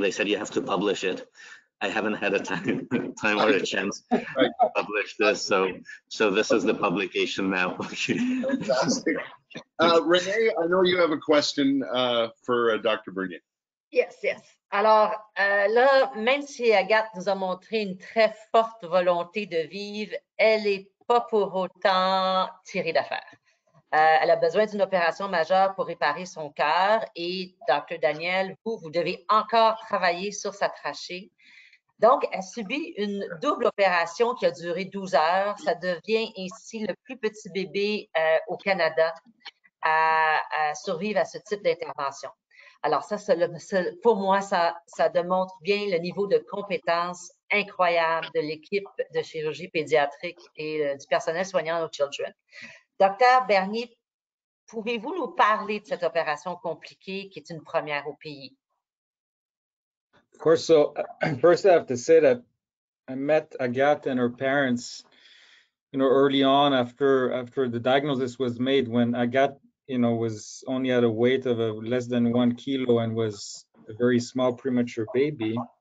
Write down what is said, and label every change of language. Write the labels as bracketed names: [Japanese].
[English] They said, "You have to publish it." I haven't had a time or a chance to publish this, so this is the publication now. Fantastic. Renée, I know you have a question for Dr. Bernier. Yes, yes. [French] Alors là, même si Agathe nous a montré une très forte volonté de vivre, elle n'est pas pour autant tirée d'affaire. Elle a besoin d'une opération majeure pour réparer son cœur et Dr. Daniel, vous devez encore travailler sur sa trachée. Donc, elle subit une double opération qui a duré 12 heures. Ça devient ainsi le plus petit bébé au Canada à survivre à ce type d'intervention. Alors ça, pour moi, ça démontre bien le niveau de compétence incroyable de l'équipe de chirurgie pédiatrique et du personnel soignant au Children. Docteur Bernier, pouvez-vous nous parler de cette opération compliquée qui est une première au pays? [English] Of course. So first I have to say that I met Agathe and her parents, early on after the diagnosis was made, when Agathe, was only at a weight of less than 1 kilo and was a very small premature baby.